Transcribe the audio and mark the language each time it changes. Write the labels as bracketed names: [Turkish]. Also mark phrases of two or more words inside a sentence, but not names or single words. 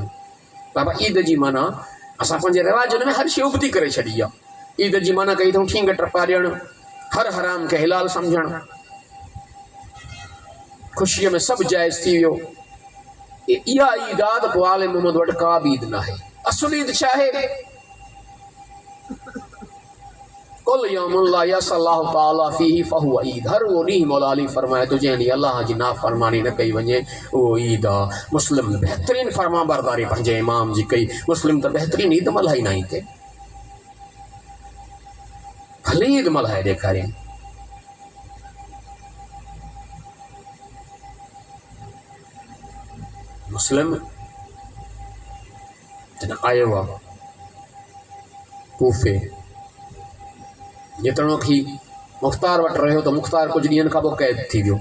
[Sindhi] बाबा ईद जी माना असां पंहिंजे रिवाजनि में हर शइ उबती करे छॾी आहे। ईद जी माना कई अथऊं ठींग टपा ॾियणु, हर हराम खे हिलाल सम्झणु, ख़ुशीअ में सभु जाइज़ थी वियो। इहा ईद आहे त पोइ आले मोहम्मद वटि का बि ईद न आहे। असुल ईद छा आहे? [Arabic] كل يوم لا يعصى الله تعالى فيه فهو عيد. [Sindhi] हर वो ॾींहुं मौला अली फरमाए थो जंहिं ॾींहुं अलाह जी नाफ़रमानी न कई वञे उहो ईद आहे। मुस्लिम बहितरीन फर्मा बरदारी पंहिंजे इमाम जी कई। मुस्लिम त बहितरीन ईद मल्हाईंदा आहिनि हिते, भली ईद मल्हाए ॾेखारियनि। मुस्लिम जॾहिं आयो आहे कूफे, जेतोणीकि मुख़्तार वटि रहियो त मुख़्तार कुझु ॾींहंनि खां पोइ कैद थी वियो।